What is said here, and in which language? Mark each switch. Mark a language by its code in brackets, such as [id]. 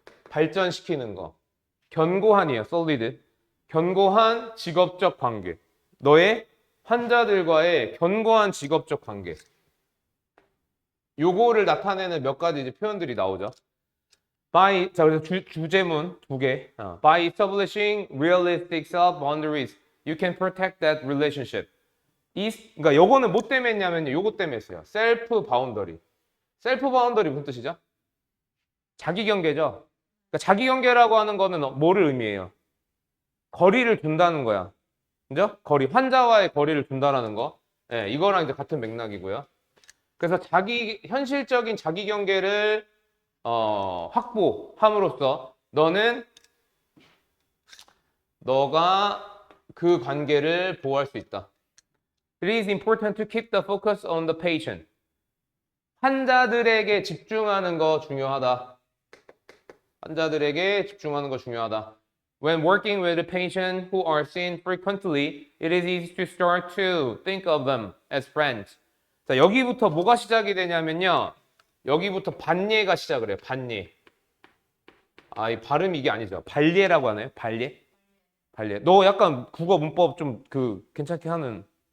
[ko] 발전시키는 거. 견고한이에요. solid. 견고한 직업적 관계. 너의 환자들과의 견고한 직업적 관계. 요거를 나타내는 몇 가지 이제 표현들이 나오죠. 자, 그래서 주제문 2개. [en] By establishing realistic self-boundaries, you can protect that relationship. [ko] 그러니까 요거는 뭐 때문에 했냐면요. 요거 때문에 했어요. 셀프 바운더리. 셀프 바운더리 무슨 뜻이죠? 자기 경계죠. 그러니까 자기 경계라고 하는 거는 뭐를 의미해요? 거리를 둔다는 거야. 그죠? 환자와의 거리를 둔다라는 거. 네, 이거랑 이제 같은 맥락이고요. 그래서 현실적인 자기 경계를 확보함으로써 너가 그 관계를 보호할 수 있다. [en] It is important to keep the focus on the patient. [ko] 환자들에게 집중하는 거 중요하다. 환자들에게 집중하는 거 중요하다. [en] When working with a patient who are seen frequently, it is easy to start to think of them as friends. [ko] 자, 여기부터 뭐가 시작이 되냐면요. 여기부터 반예가 시작을 해요. 반예. 이 발음이 이게 아니죠. 발예라고 하나요? 발예? 발예. 너 약간 국어 문법 좀 괜찮게 하는.